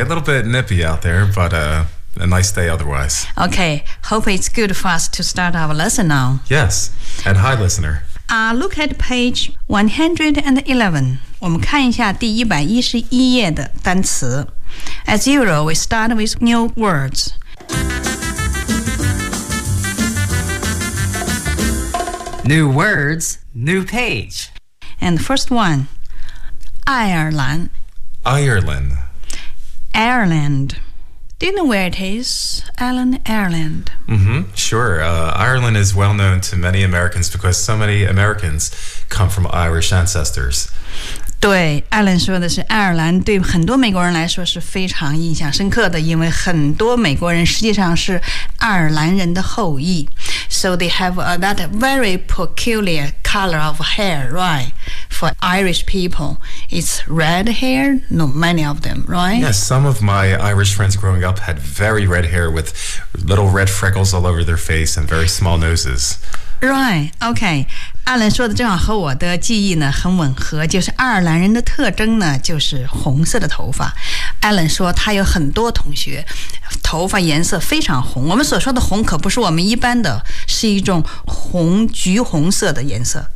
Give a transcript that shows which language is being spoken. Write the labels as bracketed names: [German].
[English] A little bit nippy out there, but a nice day otherwise. Okay, hope it's good for us to start our lesson now. Yes, and hi, listener. Look at page 111. [Chinese] 我们看一下第111页的单词。 [English] As usual, we start with new words. New words, new page. And the first one, Ireland. Ireland. Ireland. Do you know where it is, Alan? Ireland. Mm-hmm, sure. Ireland is well known to many Americans because so many Americans come from Irish ancestors. [Chinese] 对 ,Alan 说的是爱尔兰对很多美国人来说是非常印象深刻的因为很多美国人实际上是爱尔兰人的后裔。 [English] So they have that very peculiar color of hair, right? For Irish people, it's red hair, no, many of them, right? Yes, some of my Irish friends growing up had very red hair with little red freckles all over their face and very small noses. Right, okay. [Chinese] Alan 说的正好和我的记忆呢很吻合，就是爱尔兰人的特征呢就是红色的头发。 Alan 说他有很多同学头发颜色非常红，我们所说的红可不是我们一般的，是一种红橘红色的颜色。